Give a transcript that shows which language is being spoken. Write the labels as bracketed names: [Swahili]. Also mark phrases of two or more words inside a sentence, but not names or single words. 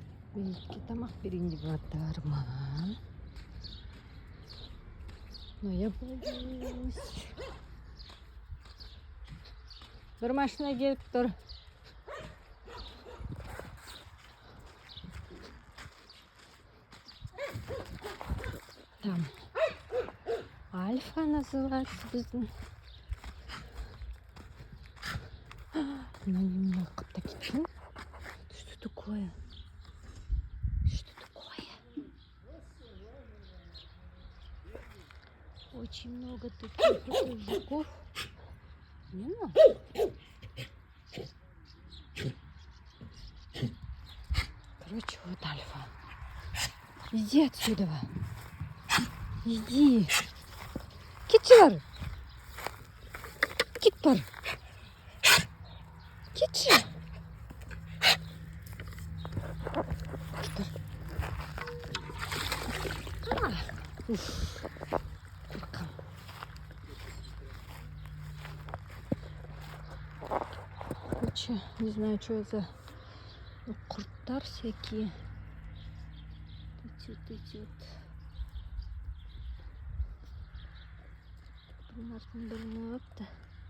[Kazakh] Бейітке тамақ берейін деп жатырмын. [Russian] Но я боюсь. [Kazakh] Бір машина келіп тұр. [Russian] Там Альфа называется біздің. [Kazakh] Мына қапта кеткен. [Russian] Что такое? Что такое? Очень много таких вот жуков. Не надо. Короче, вот Альфа. Иди отсюда. Иди. [Kazakh] Кетші. Кет бар. Кетші. Қорқам. [Russian] Короче, не знаю, что это за құрттар всякие. Идет. Примерно білмепті.